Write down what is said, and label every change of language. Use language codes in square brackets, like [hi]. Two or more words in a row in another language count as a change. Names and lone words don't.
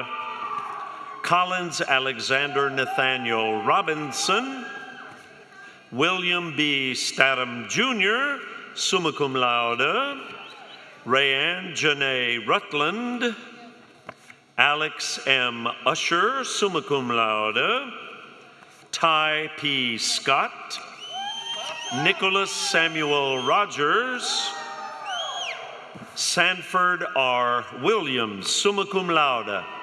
[en] Collins Alexander Nathaniel Robinson. William B. Statham Jr., [la] summa cum laude. [en] Rayanne Janae Rutland. Alex M. Usher, [la] summa cum laude. [en] Ty P. Scott. Nicholas Samuel Rogers. Sanford R. Williams, [la] summa cum laude.